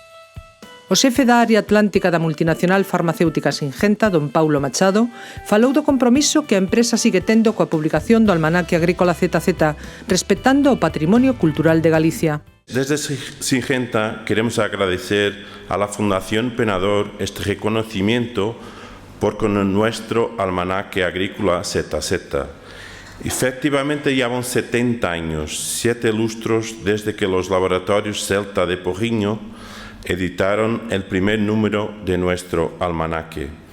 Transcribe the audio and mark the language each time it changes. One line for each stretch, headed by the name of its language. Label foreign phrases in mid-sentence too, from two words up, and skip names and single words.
Galician: O xefe da área atlántica da multinacional farmacéutica Singenta, don Paulo Machado, falou do compromiso que a empresa sigue tendo coa publicación do Almanaque Agrícola ZZ, respetando o patrimonio cultural de Galicia.
Spanish: Desde Singenta queremos agradecer a la Fundación Penador este reconocimiento por con nuestro Almanaque Agrícola ZZ. Efectivamente, llevan 70 años, 7 lustros desde que los laboratorios Celta de Porriño editaron el primer número de nuestro almanaque.